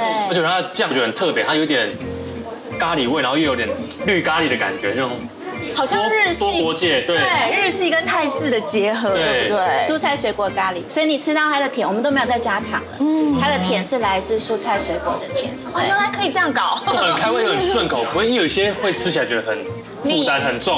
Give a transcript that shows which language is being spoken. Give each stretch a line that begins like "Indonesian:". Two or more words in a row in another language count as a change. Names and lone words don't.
Chinese: 而且它的醬就很特別，它有點咖喱味，然後又有點綠咖喱的感覺，那種。好像日系，多國界，對，日系跟泰式的結合，對不对？蔬菜水果咖喱，所以你吃到它的甜，我們都沒有再加糖了。它的甜是來自蔬菜水果的甜。哦，原来可以這樣搞，很開胃又很順口，不會有一些會吃起來覺得很負擔很重。